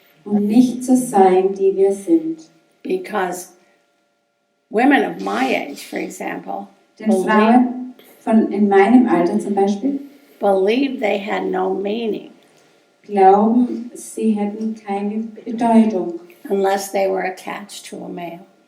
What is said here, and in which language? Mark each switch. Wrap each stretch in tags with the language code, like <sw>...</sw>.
<de>um nicht zu sein, die wir sind.</de> <en>Because women of my age, for example,</en> <de>Denn Frauen in meinem Alter zum Beispiel</de> <en>believed they had no meaning</en> <de>glauben, sie hätten keine Bedeutung,</de> <en>unless they were attached to a male.</en>